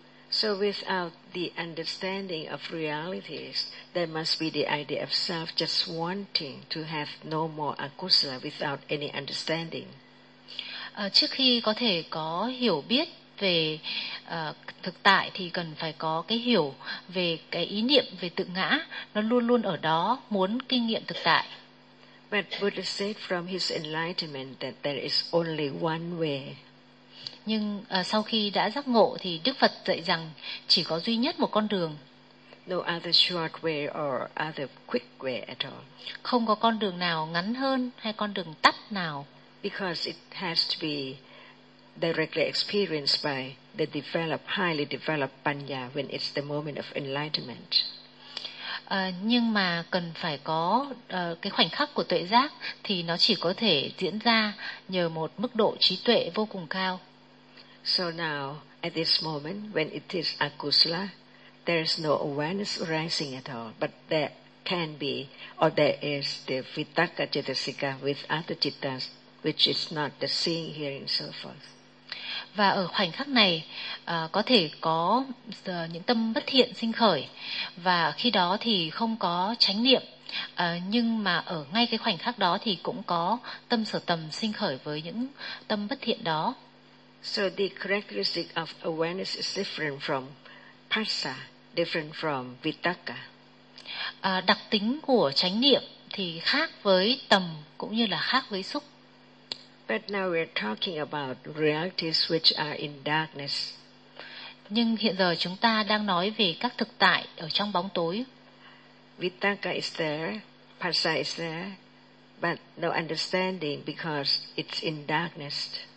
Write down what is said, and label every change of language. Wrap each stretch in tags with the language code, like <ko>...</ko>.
<en>So without the understanding of realities, there must be the idea of self just wanting to have no more akusala without any understanding.</en> <vi>Trước khi có thể có hiểu biết về thực tại thì cần phải có cái hiểu về cái ý niệm về tự ngã, nó luôn luôn ở đó muốn kinh nghiệm thực tại.</vi> <en>But Buddha said from his enlightenment that there is only one way.</en> <vi>Nhưng sau khi đã giác ngộ thì Đức Phật dạy rằng chỉ có duy nhất một con đường.</vi> <en>No other short way or other quick way at all.</en> <vi>Không có con đường nào ngắn hơn hay con đường tắt nào.</vi> <en>Because it has to be directly experienced by the developed, highly developed Panya when it's the moment of enlightenment.</en> <vi>Nhưng mà cần phải có cái khoảnh khắc của tuệ giác thì nó chỉ có thể diễn ra nhờ một mức độ trí tuệ vô cùng cao.</vi> <en>So now, at this moment, when it is akusala, there is no awareness arising at all. But there can be, or there is, the vitakka cittasika with other cittas, which is not the seeing, hearing, so forth.</en> <vi>Và ở khoảnh khắc này, có thể có những tâm bất thiện sinh khởi. Và khi đó thì không có chánh niệm, Nhưng mà ở ngay cái khoảnh khắc đó thì cũng có tâm sở tầm sinh khởi với những tâm bất thiện đó.</vi> <en>So the characteristic of awareness is different from passa, different from vitakka.</en> <vi>Đặc tính của chánh niệm thì khác với tầm cũng như là khác với xúc.</vi> <en>But now we're talking about realities which are in darkness.</en> <vi>Nhưng hiện giờ chúng ta đang nói về các thực tại ở trong bóng tối.</vi> <en>Vitakka is there, passa is there, but no understanding because it's in darkness.</en>